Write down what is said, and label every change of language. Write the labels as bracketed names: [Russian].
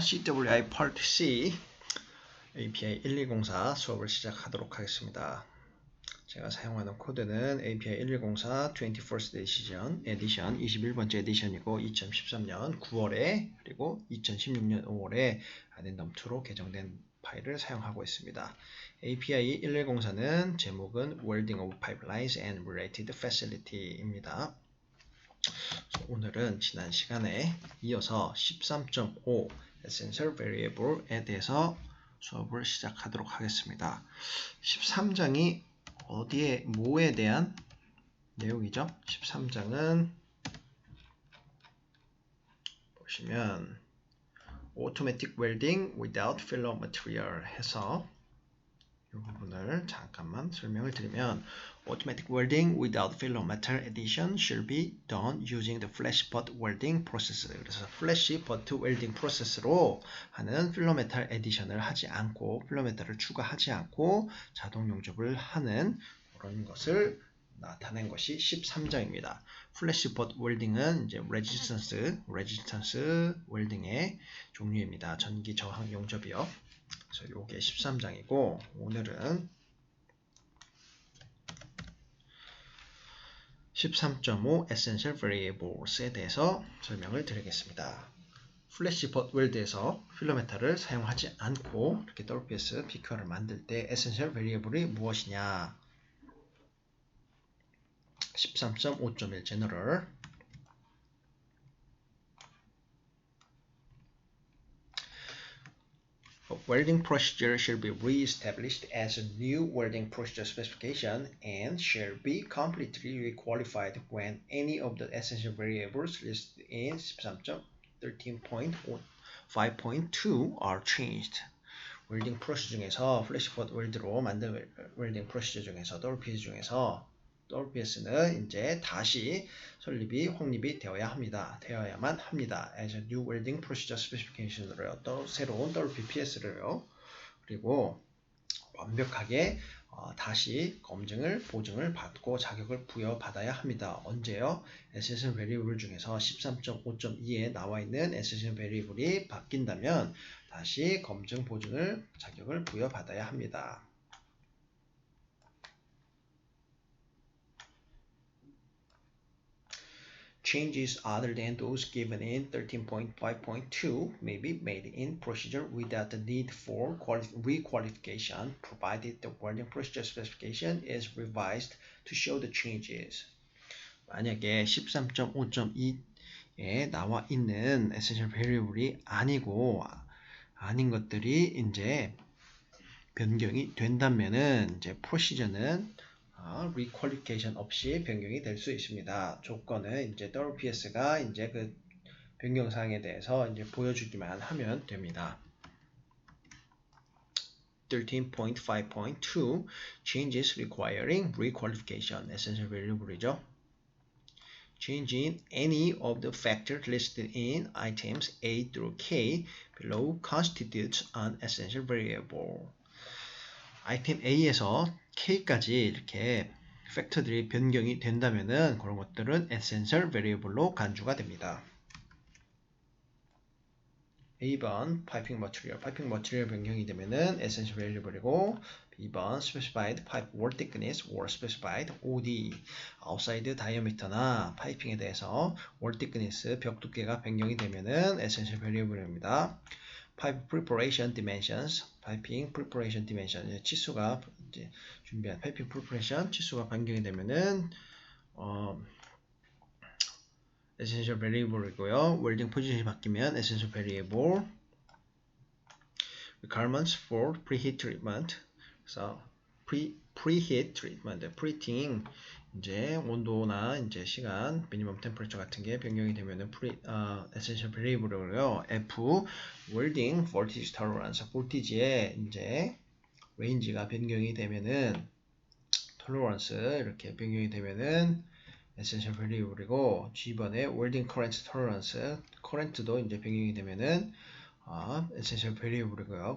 [Korean] CWI Part C API 1204 수업을 시작하도록 하겠습니다. 제가 사용하는 코드는 API 1104 21st Edition 21번째 에디션이고 2013년 9월에 그리고 2016년 5월에 addendum2로 개정된 파일을 사용하고 있습니다. API 1104는 제목은 Welding of Pipelines and Related Facility입니다. 오늘은 지난 시간에 이어서 13.5 Essential Variable에 대해서 수업을 시작하도록 하겠습니다. 13장이 어디에, 뭐에 대한 내용이죠? 13장은 보시면 [English] Automatic Welding Without Filler Material [Korean] 해서 이 부분을 잠깐만 설명을 드리면 [English] Automatic welding without filler metal addition should be done using the flash pot welding process. [Korean] 그래서 flash pot welding process로 하는 필러 메탈 에디션을 하지 않고 필러 메탈을 추가하지 않고 자동 용접을 하는 그런 것을 나타낸 것이 13장입니다. 플래시 pot 웰딩은 이제 레지스턴스 웰딩의 종류입니다. 전기 저항 용접이요. 그래서 요게 13장이고 오늘은 13.5 Essential Variables에 대해서 설명을 드리겠습니다. 플래시 봇 웰드에서 필러 메탈을 사용하지 않고 이렇게 WPS PQR을 만들 때 Essential Variable이 무엇이냐? [English] 13.5.1 General Welding procedure shall be re-established as a new welding procedure specification and shall be completely requalified when any of the essential variables listed in 13.13.5.2 are changed. [Korean] 웰딩 프로시저 중에서 플래시포트 웰드로 만든 웰딩 프로시저 중에서 WPS 중에서 WPS는 이제 다시 설립이 확립이 되어야만 합니다. [English] As a new welding procedure specification으로요. [Korean] 또 새로운 WPS를요. 그리고 완벽하게 다시 검증을 보증을 받고 자격을 부여받아야 합니다. 언제요? Essential Variable 중에서 13.5.2에 나와 있는 Essential Variable이 바뀐다면 다시 검증 보증을 자격을 부여받아야 합니다. [English] Changes other than those given in 13.5.2 may be made in procedure without the need for requalification, provided the welding procedure specification is revised to show the changes. [Korean] 만약에 13.5.2에 나와 있는 essential variable이 아닌 것들이 이제 변경이 된다면은 이제 프로시저는 requalification 없이 변경이 될 수 있습니다. 조건은 이제 WPS가 이제 그 변경 사항에 대해서 이제 보여주기만 하면 됩니다. [English] 13.5.2 changes requiring requalification essential variable이죠. Changing any of the factors listed in items A through K below constitutes an essential variable. [Korean] 아이템 A에서 K까지 이렇게 팩터들이 변경이 된다면은 그런 것들은 essential variable로 간주가 됩니다. A번 파이핑 머티리얼 변경이 되면은 essential variable이고 B번 [English] specified pipe wall thickness or specified OD outside diameter [Korean] 나 파이핑에 대해서 wall thickness 벽 두께가 변경이 되면은 essential variable입니다. Pipe preparation dimensions, 파이핑 preparation dimension 치수가 이제 준비한 파이핑 preparation 치수가 변경이 되면은 essential variable이고요. 웰딩 포지션이 바뀌면 essential variable. [English] Requirements for preheat treatment. [Korean] 그래서 preheat treatment, preheating 이제 온도나 이제 시간, 미니멈 템퍼레처 같은 게 변경이 되면은 essential variable이고요. F welding voltage tolerance, 볼티지의 이제 레인지가 변경이 되면은 tolerance 이렇게 변경이 되면은 essential variable이고 G번에 welding current tolerance, current도 이제 변경이 되면은 essential variable이고요.